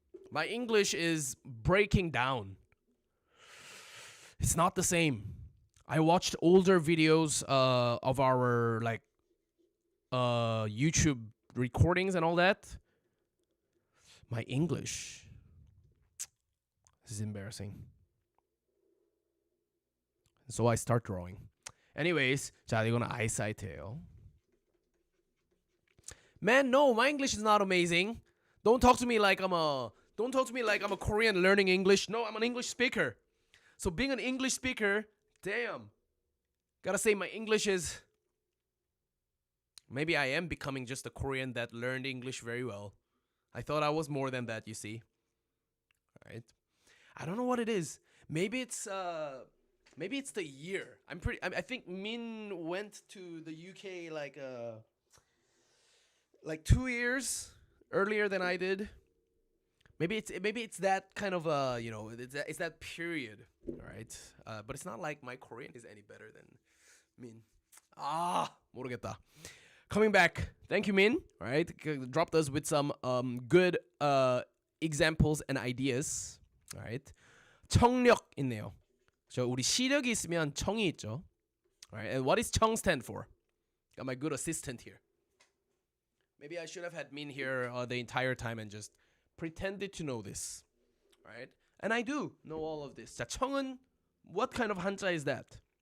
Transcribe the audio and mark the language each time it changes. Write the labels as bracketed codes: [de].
[en] My English is breaking down. It's not the same. I watched older videos of our like YouTube recordings and all that. My English, this is embarrassing. So I start drawing. [ko] Anyways, 자 이거는 eyesight예요. [en] Man, no, my English is not amazing. Don't talk to me like I'm a Korean learning English. No, I'm an English speaker. So being an English speaker, damn. Gotta say my English is, maybe I am becoming just a Korean that learned English very well. I thought I was more than that, you see. Right? I don't know what it is. Maybe it's the year. I think Min went to the UK like 2 years earlier than I did. Maybe it's that kind of it's that period, right? But it's not like my Korean is any better than Min. [ko] 모르겠다. [en] Coming back, thank you, Min. Right, dropped us with some good examples and ideas. [ko] Right, 청력 있네요. 저 우리 시력이 있으면 청이 있죠. [en] Right, and what is 청 stand for? Got my good assistant here. Maybe I should have had Min here the entire time and just pretended to know this, right? And I do know all of this. 자, 청은 what kind of 한자 is that?